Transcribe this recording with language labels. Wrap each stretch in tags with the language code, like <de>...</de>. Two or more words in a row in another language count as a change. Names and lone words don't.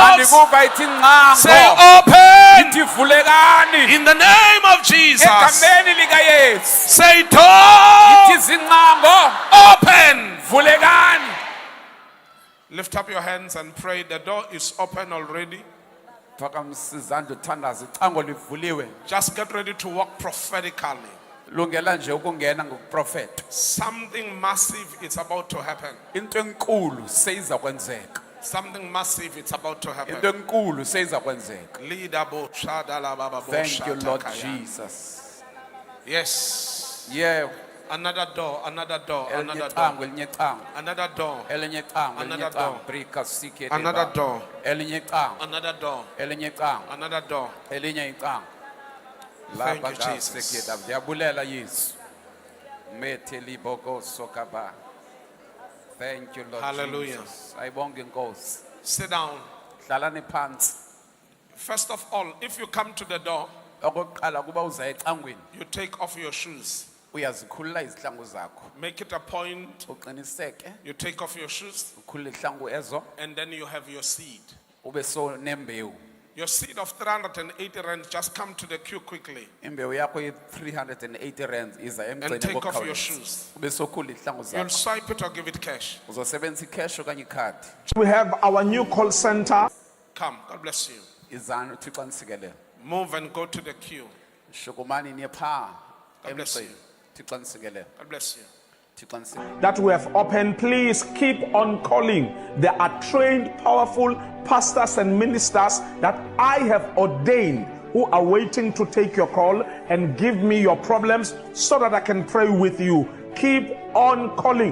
<xh>Andikuva ithi</xh> <en>Say</en> <xh>ncango.</xh> <en>open</en> <xh>Ithi vulekani.</xh> <en>in the name of Jesus.</en> <xh>Egameni lika Yesu.</xh> <en>Say doors</en> <xh>Ithi zincango.</xh> <en>open.</en> <xh>Vulekani.</xh> <en>Lift up your hands and pray. The door is open already.</en> <xh>Phakamsizandla uthandaza icango livuliwe.</xh> <en>Just get ready to walk prophetically.</en> <xh>Lungela nje ukungena ngokuprofeta.</xh> <en>Something massive is about to happen.</en> <xh>Into enkulu seyiza kwenzeka.</xh> <en>Something massive is about to</en> <xh>Into</xh> <en>happen.</en> <xh>enkulu seyiza kwenzeka. Leader bo shadala baba bo</xh> <en>Thank you, Lord shatakaya. Jesus. Yes. Yeah. Another door, another door,</en> <xh>Elinye</xh> <en>another</en> <xh>icango,</xh> <en>door,</en> <xh>elinye icango.</xh> <en>another door,</en> <xh>Elinye icango, elinye</xh> <en>Another</en> <xh>icango.</xh> <en>door. Brika sike another deba. door,</en> <xh>Elinye icango,</xh> <en>another door,</en> <xh>elinye icango.</xh> <en>another door.</en> <xh>Elinye icango.</xh> <en>Thank</en> <xh>Lapha</xh> <en>you, Jesus.</en> <xh>ngasekeda ndiyabulela Yesu. Methe liboko sokaba.</xh> <en>Thank you, Lord Hallelujah. Jesus.</en> <xh>Ayibonge Nkosi.</xh> <en>Sit down.</en> <xh>Hlalani phansi.</xh> <en>First of all, if you come to the door,</en> <xh>Okokuqala kuba uza ecangweni,</xh> <en>you take off your shoes.</en> <xh>uyazikhulula izihlangu zakho.</xh> <en>Make it a point,</en> <xh>Uqiniseke</xh> <en>you take off your shoes,</en> <xh>ukhulule izihlangu ezo</xh> <en>and then you have your seed.</en> <xh>ube so nembewu.</xh> <en>Your seed of 380 rand, just come to the queue quickly.</en> <xh>Imbewu yakho ye-380 rands iza emgceni</xh> <en>take off your</en> <xh>ngokukhawuleza.</xh> <en>shoes.</en> <xh>Ube sokhulula izihlangu</xh> <en>You'll</en> <xh>zakho.</xh> <en>swipe it or give it cash.</en> <xh>Uzosebenzisa icash okanye ikhadi.</xh> <en>We have our new call center. Come, God bless you.</en> <xh>Izani uThixo anisikele.</xh> <en>Move and go to the queue.</en> <xh>Shukumani niye pha</xh> <en>God bless</en> <xh>emgceni.</xh> <en>you.</en> <xh>Thixo anisikele.</xh> <en>God bless you.</en> <xh>Thixo anisikele.</xh> <en>That we have opened, please keep on calling. There are trained, powerful pastors and ministers that I have ordained who are waiting to take your call and give me your problems so that I can pray with you. Keep on calling.</en>